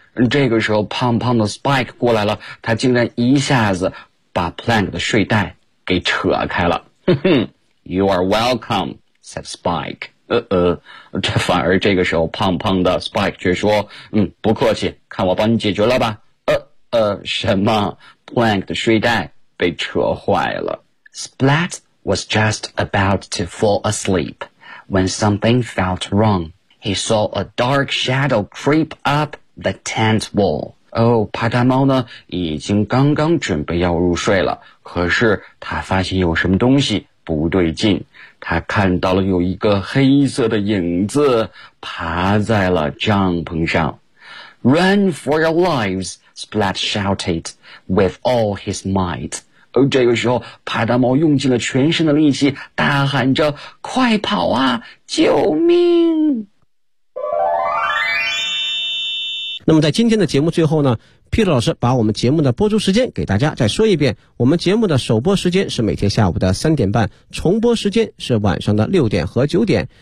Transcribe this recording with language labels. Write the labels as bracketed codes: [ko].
[zh] 这个时候胖胖的 Spike 过来了，他竟然一下子把 Plank 的睡袋给扯开了。 [en] You are welcome, said Spike. [zh] 这反而这个时候胖胖的 Spike 却说，不客气，看我帮你解决了吧。什么？Plank 的睡袋被扯坏了。 [en] Splat was just about to fall asleep when something felt wrong. He saw a dark shadow creep up the tent wall. [zh] 帕达猫呢已经刚刚准备要入睡了，可是他发现有什么东西不对劲，他看到了有一个黑色的影子爬在了帐篷上。 [en] Run for your lives, Splat shouted with all his might. [zh] 这个时候派大猫用尽了全身的力气大喊着快跑啊救命。那么在今天的节目最后呢，皮特老师把我们节目的播出时间给大家再说一遍，我们节目的首播时间是每天下午的3:30，重播时间是晚上的6点和9点。